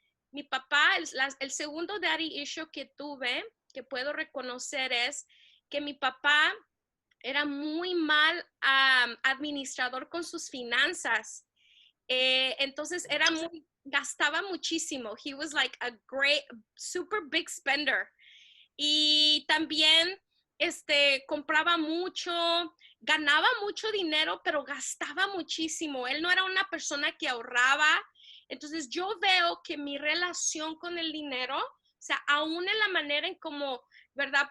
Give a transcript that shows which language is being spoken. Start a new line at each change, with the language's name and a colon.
Spanish: Mi papá, el segundo daddy issue que tuve, que puedo reconocer, es que mi papá era muy mal administrador con sus finanzas. Entonces gastaba muchísimo.
English: He was like a great, super big spender.
Spanish: Y también compraba mucho, ganaba mucho dinero, pero gastaba muchísimo. Él no era una persona que ahorraba. Entonces yo veo que mi relación con el dinero, o sea, aún en la manera en cómo, ¿verdad?